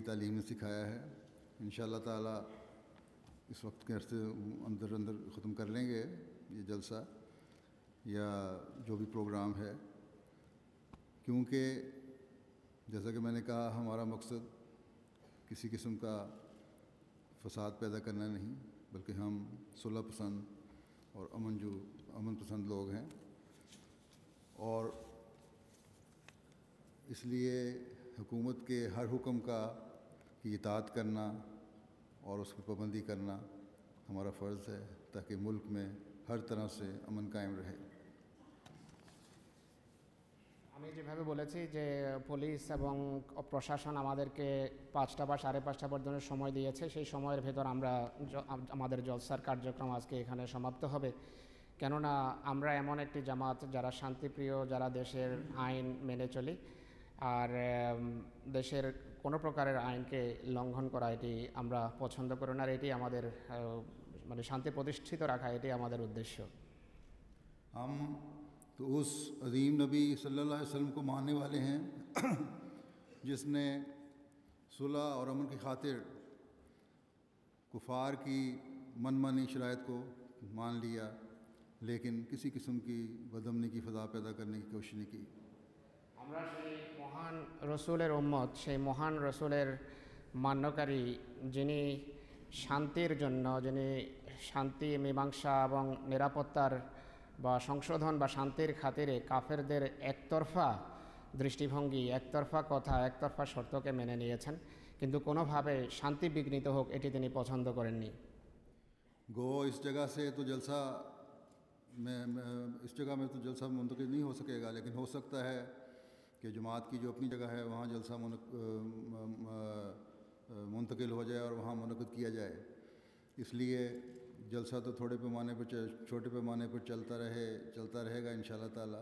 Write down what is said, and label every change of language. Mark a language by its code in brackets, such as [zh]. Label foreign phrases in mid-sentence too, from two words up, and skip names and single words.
[ur] تعلیم نے سکھایا ہے، [ar] انشاءاللہ تعالی [ur] اس وقت کے عرصے اندر ختم کر لیں گے یہ جلسہ یا جو بھی پروگرام ہے، کیونکہ جیسا کہ میں نے کہا، ہمارا مقصد کسی قسم کا فساد پیدا کرنا نہیں، بلکہ ہم صلح پسند اور امن پسند لوگ ہیں، اور اس لیے حکومت کے ہر حکم کی اطاعت کرنا اور اس کی پابندی کرنا ہمارا فرض ہے، تاکہ ملک میں ہر طرح سے امن قائم رہے۔ [bn] আমি যেভাবে বলেছি যে পুলিশ এবং প্রশাসন আমাদেরকে 5টা বা 5:30 পর্যন্ত সময় দিয়েছে, সেই সময়ের ভেতর আমরা আমাদের জলসার কার্যক্রম আজকে এখানে সমাপ্ত হবে। কেননা আমরা এমন একটি জামাত যারা শান্তিপ্রিয়, যারা দেশের আইন মেনে চলি, আর দেশের কোনো প্রকারের আইনকে লঙ্ঘন করা এটি আমরা পছন্দ করি না, আর এটি আমাদের মানে শান্তি প্রতিষ্ঠিত রাখা এটি আমাদের উদ্দেশ্য। [ur] ہم تو اس عظیم نبی [ar] صلی اللہ علیہ وسلم [ur] کو ماننے والے ہیں جس نے صلح اور امن کی خاطر کفار کی من مانی شرائط کو مان لیا، لیکن کسی قسم کی بدامنی کی فضا پیدا کرنے کی کوشش نہیں کی۔ [bn] আমরা সেই মহান রসুলের উম্মত, সেই মহান রসুলের মান্যকারী, যিনি শান্তির জন্য, যিনি শান্তি মীমাংসা এবং নিরাপত্তার বা সংশোধন বা শান্তির খাতিরে কাফেরদের একতরফা দৃষ্টিভঙ্গি, একতরফা কথা, একতরফা শর্তকে মেনে নিয়েছেন, কিন্তু কোনোভাবে শান্তি বিঘ্নিত হোক এটি তিনি পছন্দ করেননি। [ur] گو اس جگہ سے تو جلسہ اس جگہ میں تو جلسہ منتقل نہیں ہو سکے گا، لیکن ہو سکتا ہے کہ جماعت کی جو اپنی جگہ ہے وہاں جلسہ منتقل ہو جائے اور وہاں منعقد کیا جائے۔ اس لیے جلسہ تو چھوٹے پیمانے پر چلتا رہے گا [ar] انشاءاللہ تعالیٰ۔